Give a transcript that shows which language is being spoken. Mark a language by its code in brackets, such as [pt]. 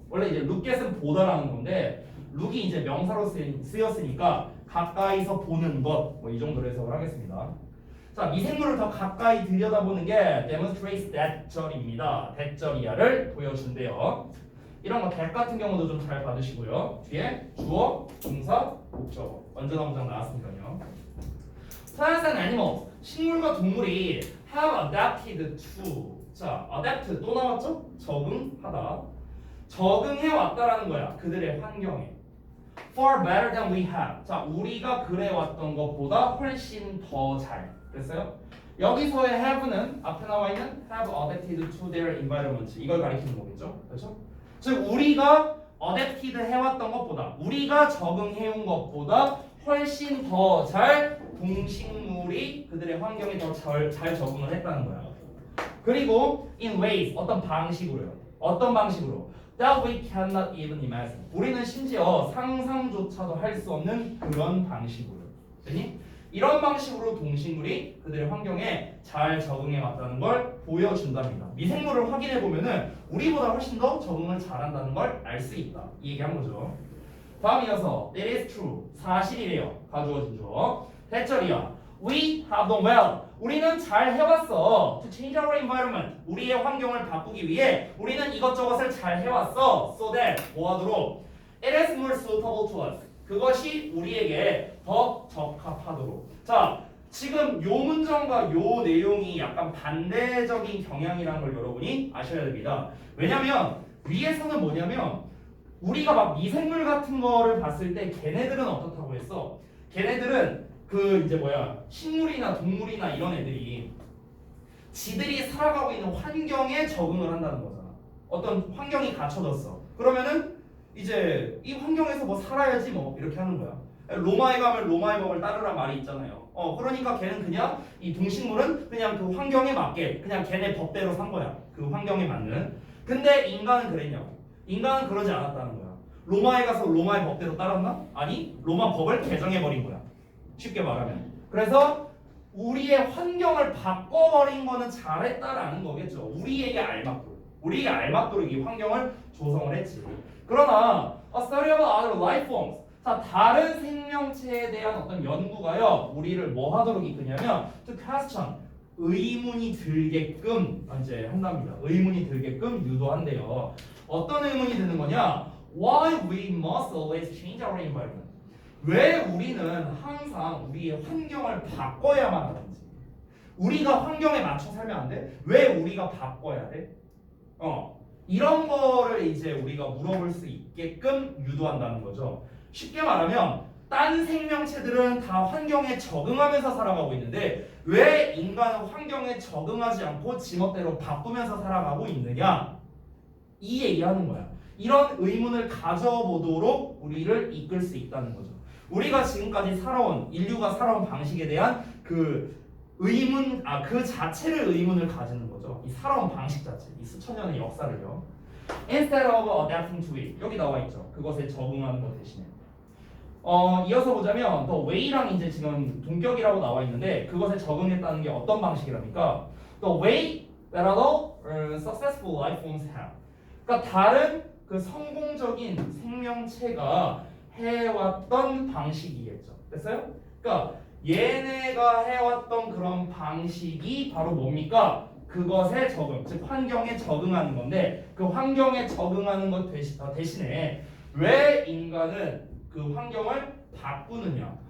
[ko] 원래 이제 lookat은 보다라는 건데 look이 이제 명사로 쓰였으니까 가까이서 보는 것 뭐 이 정도로 해석을 하겠습니다. 자, 미생물을 더 가까이 들여다보는 게 demonstrates that절입니다. that절이야를 보여준대요. 이런 거 that 같은 경우도 좀 잘 받으시고요. 뒤에 주어, 동사, 목적어 완전한 문장 나왔으니까요. [en] Plants and animals, [ko] 식물과 동물이 [en] have adapted to. [ko] 자, adapt 또 나왔죠? 적응하다. 적응해 왔다라는 거야. 그들의 환경에. [en] Far better than we have. [ko] 자, 우리가 그래 왔던 것보다 훨씬 더 잘. 됐어요? 여기서의 have는 앞에 나와 있는 [en] have adapted to their environment. [ko] 이걸 가리키는 거겠죠? 그렇죠? 즉 우리가 adapted 해왔던 것보다, 우리가 적응해온 것보다 훨씬 더 잘 동식물이 그들의 환경에 더 잘 적응을 했다는 거야. 그리고 [en] in ways, [ko] 어떤 방식으로요. 어떤 방식으로? [en] That we cannot even imagine. [ko] 우리는 심지어 상상조차도 할 수 없는 그런 방식으로. 됐니? 이런 방식으로 동식물이 그들의 환경에 잘 적응해 왔다는 걸 보여준답니다. 미생물을 확인해 보면은 우리보다 훨씬 더 적응을 잘한다는 걸 알 수 있다. 이 얘기한 거죠. 다음 이어서 [en] it is true. [ko] 사실이래요. 가주어진 주어. 대절이야. [en] We have done well. [ko] 우리는 잘 해왔어. [en] To change our environment. [ko] 우리의 환경을 바꾸기 위해 우리는 이것저것을 잘 해왔어. [en] So that [ko] 뭐하도록 [en] it is more suitable to us. [ko] 그것이 우리에게 더 적합하도록. 자, 지금 요 문장과 요 내용이 약간 반대적인 경향이라는 걸 여러분이 아셔야 됩니다. 왜냐면 위에서는 뭐냐면 우리가 막 미생물 같은 거를 봤을 때 걔네들은 어떻다고 했어? 걔네들은 그 이제 뭐야 식물이나 동물이나 이런 애들이 지들이 살아가고 있는 환경에 적응을 한다는 거잖아. 어떤 환경이 갖춰졌어. 그러면은 이제 이 환경에서 뭐 살아야지 뭐 이렇게 하는 거야. 로마에 가면 로마의 법을 따르란 말이 있잖아요. 그러니까 걔는 그냥 이 동식물은 그냥 그 환경에 맞게 그냥 걔네 법대로 산 거야. 그 환경에 맞는. 근데 인간은 그랬냐고. 인간은 그러지 않았다는 거야. 로마에 가서 로마의 법대로 따랐나? 아니, 로마 법을 개정해 버린 거야. 쉽게 말하면. 그래서 우리의 환경을 바꿔버린 거는 잘했다라는 거겠죠. 우리에게 알맞도록 이 환경을 조성을 했지. 그러나 [en] a study of other life forms. [ko] 자, 다른 생명체에 대한 어떤 연구가요. 우리를 뭐 하도록 이끄냐면 [en] to question. [ko] 의문이 들게끔 이제 한답니다. 의문이 들게끔 유도한대요. 어떤 의문이 드는 거냐? [en] Why we must always change our environment. [ko] 왜 우리는 항상 우리의 환경을 바꿔야만 하는지. 우리가 환경에 맞춰 살면 안 돼? 왜 우리가 바꿔야 돼? 이런 거를 이제 우리가 물어볼 수 있게끔 유도한다는 거죠. 쉽게 말하면 딴 생명체들은 다 환경에 적응하면서 살아가고 있는데 왜 인간은 환경에 적응하지 않고 지멋대로 바꾸면서 살아가고 있느냐? 이 얘기하는 거야. 이런 의문을 가져보도록 우리를 이끌 수 있다는 거죠. 우리가 지금까지 인류가 살아온 방식에 대한 그 의문, 그 자체를 의문을 가지는 거죠. 이 살아온 방식 자체, 이 수천 년의 역사를요. [en] Instead of adapting to it. [ko] 여기 나와 있죠. 그것에 적응하는 것 대신에. 이어서 보자면 the way랑 이제 지금 동격이라고 나와 있는데 그것에 적응했다는 게 어떤 방식이랍니까? [en] The way that other successful life forms have. [ko] 그러니까 다른 그 성공적인 생명체가 해왔던 방식이겠죠. 됐어요? 그러니까 얘네가 해왔던 그런 방식이 바로 뭡니까? 그것에 적응, 즉 환경에 적응하는 건데 그 환경에 적응하는 것 대신에 왜 인간은 그 환경을 바꾸느냐?